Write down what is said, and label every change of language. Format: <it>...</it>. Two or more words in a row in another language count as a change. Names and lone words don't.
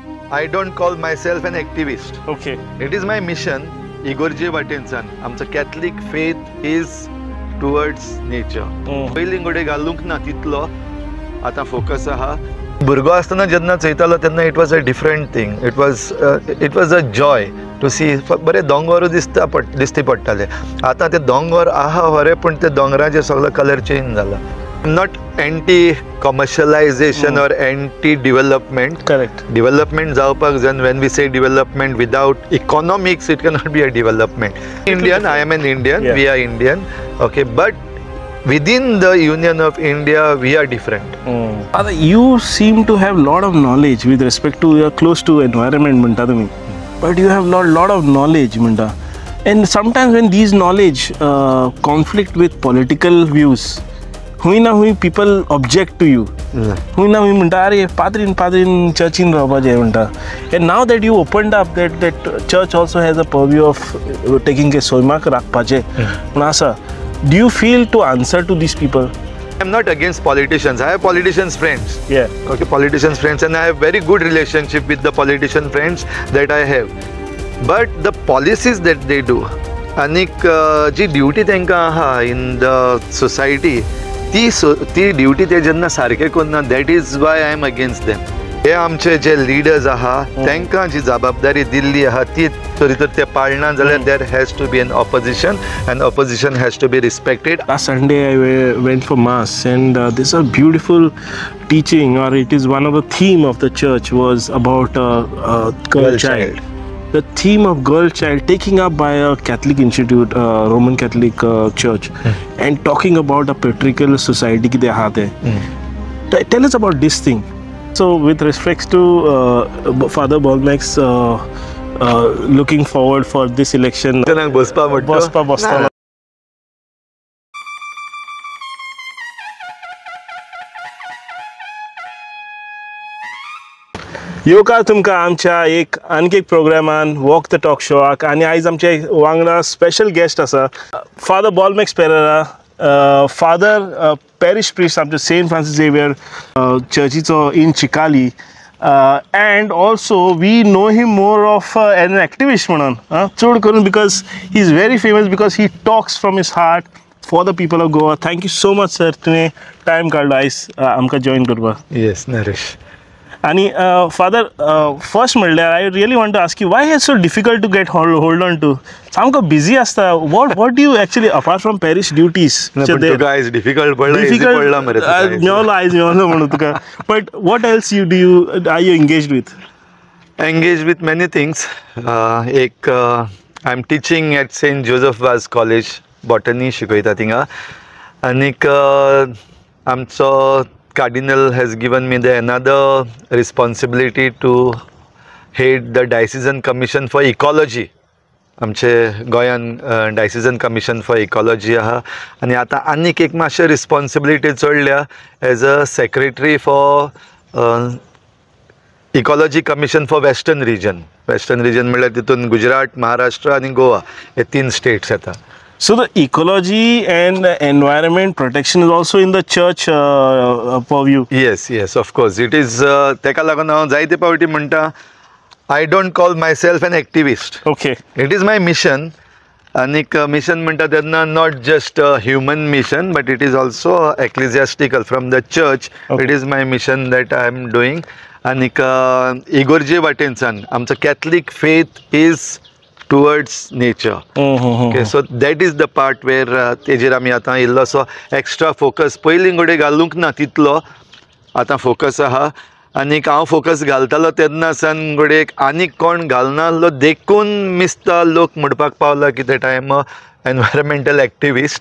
<en>I don't call myself an activist. Okay. It is my mission.</en> <kok>इगोर्जे वाटेनसान आमचो</kok> <en>Catholic faith is towards nature.</en> <kok>पयलीं घोडे घालूंक ना तितलो आतां फोकस आहा. भुरगो आसतना जेन्ना चयतालो तेन्ना</kok> <en>it was a different thing. It was a joy to see.</en> <kok>बरे दोंगर दिसती पडटाले. आतां ते दोंगर आहा खरें पूण ते दोंगराचेर सगळो</kok> <en>colour change</en> <kok>जाला.</kok> <en>Not anti-commercialization or anti-development. Correct.</en> <kok>Development जावपाक जाय.</kok> <en>When we say development without economics, it cannot be a development. Indian, I am an Indian. Yeah. We are Indian. Okay, but within the Union of India, we are different. You seem to have lot of knowledge with respect to you're close to environment,</en> <kok>म्हणता तुम्ही.</kok> <en>But you have lot of knowledge, म्हणता. And sometimes when these knowledge conflict with political views,</en> <kok>हुई ना हुई</kok> <en>people object to you.</en> <kok>हुई ना हुई म्हणटा अरे पाद्रीन चर्चीन रावपाचें म्हणटा.</kok> <en>And now that you opened up that church also has a purview of taking a</en> <kok>सोयमाक राखपाचें म्हण आसा.</kok> <en>Do you feel to answer to these people? I'm not against politicians. I have politicians friends. Yeah. Okay, politicians friends, and I have very good relationship with the politician friends that I have. But the policies that they do,</en> <kok>anik जी ड्युटी तांकां आहा</kok> <en>in the society,</en> <kok>ती ड्युटी ते जेन्ना सारके करना,</kok> <en>that is why I am against them.</en> <kok>हे आमचे जे लिडर्स आहा तांकां जी जबाबदारी दिल्ली आहा ती तरी तर ते पाळना जाल्यार</kok> <en>there has to be an opposition and opposition has to be respected. Last Sunday I went for mass and this a beautiful teaching, or it is one of the theme of the church was about girl child. The theme of girl child taking up by a Catholic institute, Roman Catholic church, and talking about a patriarchal society ki they haat hai. Tell us about this thing. So with respect to Father Bolmax, looking forward for this election. Bospa.</en> <kok>येवकार तुमकां आमच्या आणखी एक प्रोग्रामान वॉक द टॉक शोआक. आनी आयज आमचे वांगडा</kok> <en>special guest</en> <kok>आसा फादर बॉलमॅक्स पेरेरा,</kok> <en>Father parish priest</en> <kok>आमचे सेंट फ्रांसीस झेवियर चर्चीचो इन चिकाली.</kok> <en>And also we know him more of an activist</en> <kok>म्हणून चड करून</kok> <en>because he is very famous because he talks from his heart for the people of Goa. Thank you so much sir,</en> <kok>तुवें टायम काडलो आयज आमकां जॉइन करपाक.</kok> <en>येस नरेश. आणि Father first म्हणल्यार I really want to ask you why is so difficult to get hold on to.</en> <kok>सामको बिजी आसता.</kok> <en>What do you actually apart from parish duties</en> <kok>मेवलो आयज मेवलो म्हणून तुका.</kok> <en>But what else you are you engaged with many things. एक I am teaching at सेंट जोसेफ वाज कॉलेज बॉटनी शिकयता थिंगा.</en> <kok>आनीक आमचो</kok> <en>Cardinal has given me another responsibility to head the Diocesan Commission for Ecology.</en> <kok>आमचे गोंयान डायसिजन कमिशन फॉर इकॉलॉजी आहा. आनी आतां आनीक एक मातशें रिस्पॉन्सिबिलिटी चडल्या</kok> <en>as a secretary for Ecology Commission for Western Region</en> <kok>म्हणल्यार तितून गुजरात, महाराष्ट्र आनी गोवा हे 3 स्टेट्स येता.</kok> <en>So the ecology and environment protection is also in the church purview. Yes, of course. It is</en> <kok>तेका लागून हांव जायते फावटी म्हणटा</kok> <en>I don't call myself an activist. Okay. It is my mission.</en> <kok>आनीक मिशन म्हणटा तेन्ना</kok> <en>not just a human mission but it is also ecclesiastical from the church. Okay. It is my mission that I am doing.</en> <kok>आनीक इगोर्जे वाटेनसान आमचो</kok> <en>Catholic faith is towards nature. Okay, so that is the part where</en> <kok>तेजेर आमी आतां इल्लोसो</kok> <en>extra focus</en> <kok>पयलीं घोडे घालूंक ना तितलो आतां फोकस आहा. आनीक हांव फोकस घालतालो तेन्ना सान घोडे आनीक कोण घालनासलो देखून मिसता लोक म्हणपाक पावला की</kok> <en>that I am an environmental activist.</en>